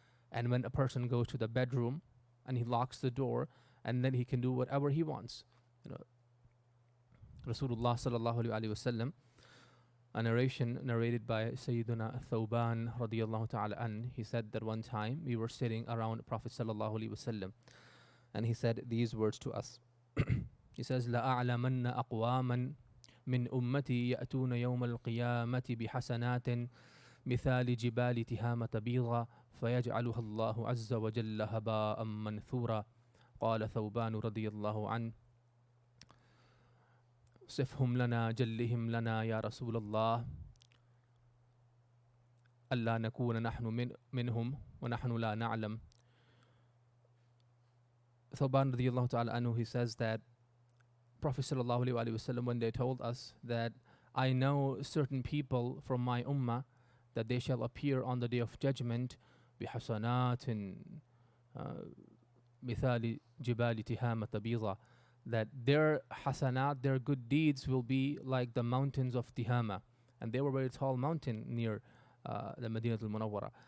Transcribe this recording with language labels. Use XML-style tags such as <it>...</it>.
<en>And when a person goes to the bedroom and he locks the door, and then he can do whatever he wants. You know, Rasulullah sallallahu alaihi wasallam, a narration narrated by Sayyiduna Thawban radiyallahu ta'ala an, he said that one time we were sitting around Prophet sallallahu alaihi wasallam, and he said these words to us. He says,</en> <ar>لَأَعْلَمَنَّ أَقْوَامًا مِنْ أُمَّتِي يَأْتُونَ يَوْمَ الْقِيَامَةِ بِحَسَنَاتٍ مثال جبال تهامة بيضا فيجعلها الله عز وجل هباء منثورا. قال ثوبان رضي الله عنه: صفهم لنا جلهم لنا يا رسول الله ألا نكون نحن منهم ونحن لا نعلم.</ar> <en>Thawban radiyallahu ta'ala anhu, he says that Prophet sallallahu alaihi wasallam, when they told us that I know certain people from my ummah that they shall appear on the day of judgment</en> <ar>بحسنات مثال جبال تهامة بيضا,</ar> <en>that their hasanat, their good deeds will be like the mountains of Tihama, and they were a very tall mountain near the Madinah al-Munawwara.</en>